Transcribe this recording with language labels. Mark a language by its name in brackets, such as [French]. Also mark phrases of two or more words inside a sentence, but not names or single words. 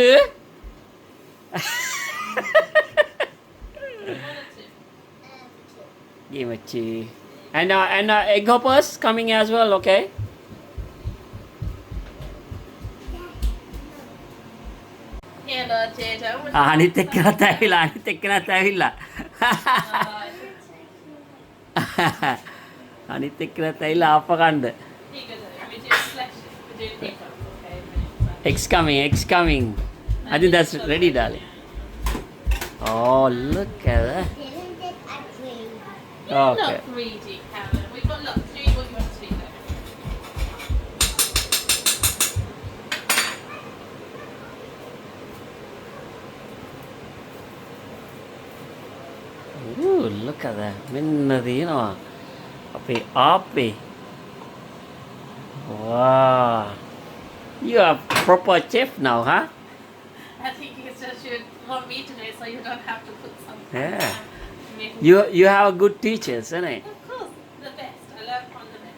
[English] One or two? Give it to you. And egg hoppers coming as well, okay? Here, Lord Jada. Would you [Sinhala] අනිත් එක්කනත් ඇවිල්ලා අනිත් එක්කනත් ඇවිල්ලා. අනිත් එක්කනත් ඇවිල්ලා ආප්ප කන්න. [English] Here you go, Dylan. We're doing slashes. We're doing hiccups, okay? Minutes. Eggs coming, eggs coming. I think that's ready, darling. Oh, look at that. You're Okay. not greedy, Karen. We've got lots. Do what you want to do, though. Ooh, look at that. [Sinhala] මෙන්න තියෙනවා. අපේ ආපේ. [English] Wow. You are proper chef now, huh? I think it's just you want me to do it so you don't have to put something. Yeah. Make- You have good teachers, isn't it? Of course, the best. I learn from the best.